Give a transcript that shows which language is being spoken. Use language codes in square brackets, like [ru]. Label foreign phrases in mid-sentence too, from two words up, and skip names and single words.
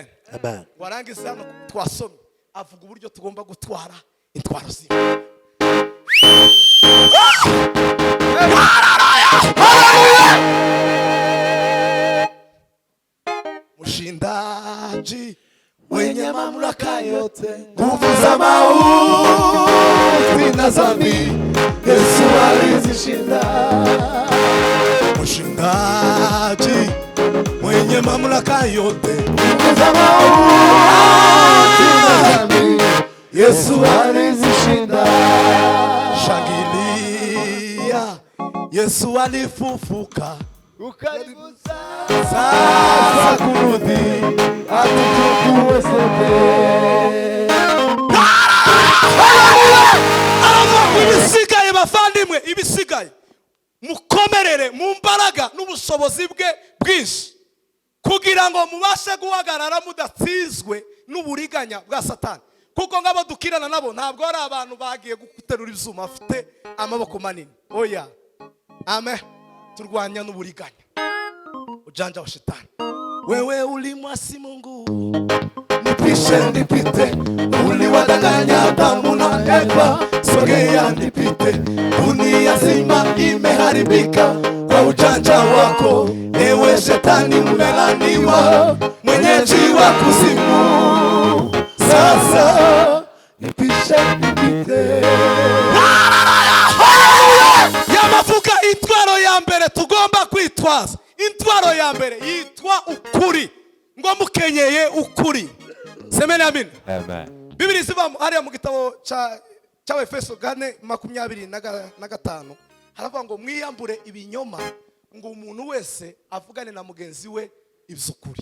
[rw] Amen. Warangiza hano twasomye avuga uburyo tugomba gutwara intwaro z'Imana. [sw] Mshindaji mwenye mamlaka yote, nguvu za mauti na dhambi, Yesu alizishinda. Mshindaji mwenye mamlaka yote, nguvu za mauti na dhambi, Yesu alizishinda. Shangilia, Yesu alifufuka, sasa kurudi atuchukue sote. [rw] Ibisigaye bavandimwe, ibisigaye mukomerere mu mbaraga n'ubushobozi bwe bwinshi, kugira ngo mubashe guhagarara mudatsizwe n'uburiganya bwa Satani. Kuko ngabo dukirana nabo ntabwo ari abantu bagiye guterura ivyuma afite amaboko manini. Oya. Amen. Turwanya n'uburiganya, [sw] ujanja wa Shetani. Wewe ulimwasi Mungu, nipishe nipite, uliwadanganya Adamu na Eva, sogea nipite. Dunia nzima imeharibika kwa ujanja wako, ewe Shetani umelaniwa, mwenyeji wa kuzimu. Sasa nipishe nipite. [rw] Yamavuga intwaro ya mbere tugomba kwitwaza. Intwaro ya mbere yitwa ukuri, ngo mukenyeye ukuri. [sw] Semeni amen. [rw] Amen. Bibiri ziva hariya mu gitabo cya Efeso 4:25 haravuga ngo mwiyambure ibinyoma, ngo umuntu wese avugane na mugenzi we iby'ukuri.